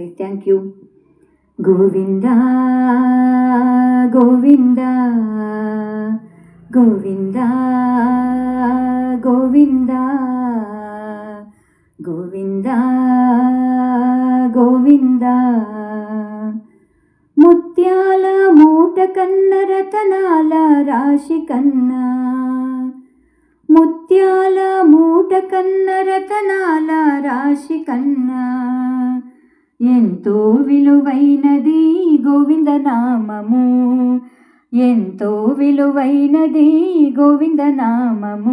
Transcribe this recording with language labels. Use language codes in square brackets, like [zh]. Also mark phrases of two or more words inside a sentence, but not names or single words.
[en] thank you. [te] గోవింద గోవింద గోవింద గోవింద గోవింద గోవింద ముత్యాల మూట కన్న రతనాల రాశి కన్న ముత్యాల మూట కన్న రతనాల రాశి కన్నా ఎంతో విలువైనది గోవింద నామము, ఎంతో విలువైనది గోవింద నామము.